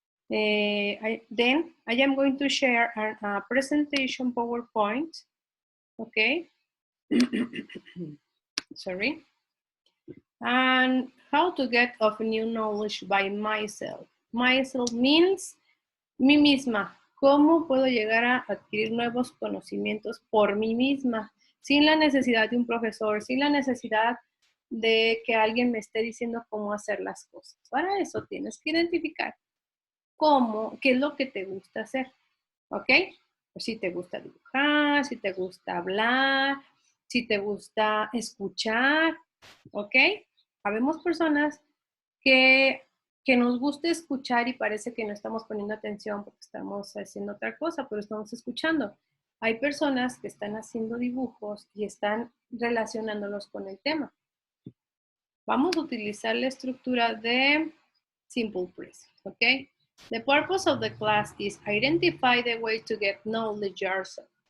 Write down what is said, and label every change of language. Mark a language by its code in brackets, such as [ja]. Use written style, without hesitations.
[en] Then I am going to share a presentation PowerPoint, okay? Sorry. And how to get of new knowledge by myself. Myself means [es] mí misma. ¿Cómo puedo llegar a adquirir nuevos conocimientos por mí misma? Sin la necesidad de un profesor, sin la necesidad de que alguien me esté diciendo cómo hacer las cosas. Para eso tienes que identificar qué es lo que te gusta hacer, ¿ok? Pues si te gusta dibujar, si te gusta hablar, si te gusta escuchar, ¿ok? Habemos personas que nos gusta escuchar y parece que no estamos poniendo atención porque estamos haciendo otra cosa, pero estamos escuchando. Hay personas que están haciendo dibujos y están relacionándolos con el tema. Vamos a utilizar la estructura de simple present, ¿ok? [en] The purpose of the class is identify the way to get knowledge yourself.